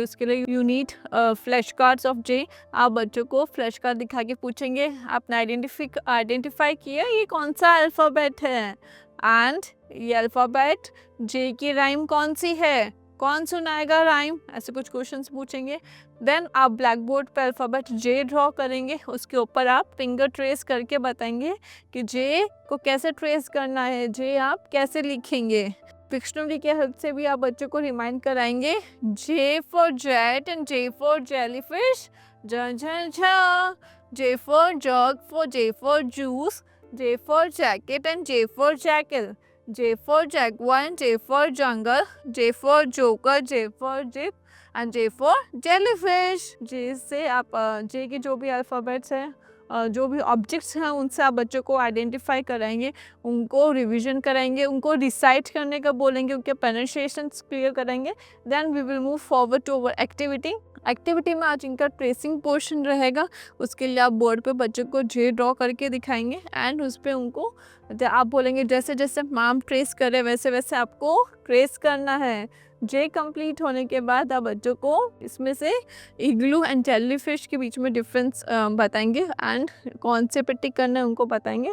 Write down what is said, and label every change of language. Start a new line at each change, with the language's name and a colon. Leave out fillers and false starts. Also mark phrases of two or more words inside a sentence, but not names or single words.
Hindi: उसके लिए
English: you need flash cards of J.
Hindi: आप बच्चों को फ्लैश कार्ड दिखा के पूछेंगे आपने आइडेंटिफाई किया ये कौन सा अल्फ़ाबेट है एंड ये
English: alphabet J
Hindi: की राइम कौन सी है, कौन सुनाएगा राइम, ऐसे कुछ क्वेश्चंस पूछेंगे. देन आप
English: black board
Hindi: पर
English: alphabet J draw
Hindi: करेंगे. उसके ऊपर आप
English: finger trace
Hindi: करके बताएंगे कि जे को कैसे ट्रेस करना है, जे आप कैसे लिखेंगे. डिक्शनरी के हेल्प से भी आप बच्चों को रिमाइंड कराएंगे.
English: J for jet and J for jellyfish, J for jug, J for juice, J for jacket and J for jackal, J for jaguar, J for jungle, J for joker, J for zip and J for jellyfish.
Hindi: जे से आप जे के जो भी अल्फ़ाबेट्स हैं, जो भी ऑब्जेक्ट्स हैं, उनसे आप बच्चों को आइडेंटिफाई कराएंगे, उनको रिवीजन कराएंगे, उनको रिसाइट करने का बोलेंगे, उनके
English: pronunciations clear
Hindi: कराएंगे.
English: then we will move forward to our activity
Hindi: में आज इनका
English: tracing portion
Hindi: रहेगा. उसके लिए आप बोर्ड पे बच्चों को जे ड्रॉ करके दिखाएंगे एंड उस पर उनको आप बोलेंगे जैसे जैसे मैम ट्रेस करे वैसे वैसे आपको ट्रेस करना है. जे कंप्लीट होने के बाद आप बच्चों को इसमें से
English: igloo and jellyfish
Hindi: के बीच में डिफरेंस बताएंगे एंड कौन से पे टिक करना है उनको बताएंगे.